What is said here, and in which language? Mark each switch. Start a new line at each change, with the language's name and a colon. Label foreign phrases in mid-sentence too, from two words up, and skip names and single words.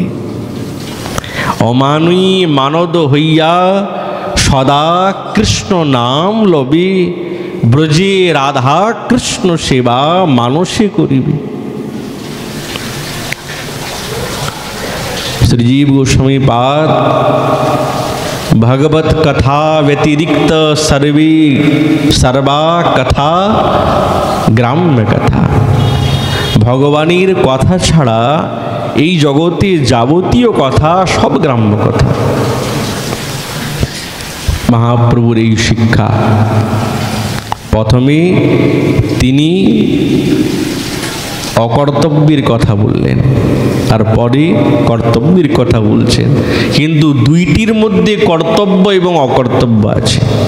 Bangla: অমানুই মানদ হইয়া সদা কৃষ্ণ নাম লবে, ব্রজে রাধা কৃষ্ণ সেবা মানসে করিবে।
Sanskrit: শ্রীজীব গোস্বামী পাদ भगवत कथा व्यतिरिक्त सर्वा कथा ग्राम्य कथा।
Bangla: ভগবানীর কথা ছাড়া এই জগতে যাবতীয় কথা সব গ্রাম্য কথা। মহাপ্রভুর এই শিক্ষা, প্রথমে তিনি অকর্তব্যের কথা বললেন, তারপরে কর্তব্যের কথা বলছেন, কিন্তু দুইটির মধ্যে কর্তব্য এবং অকর্তব্য আছে।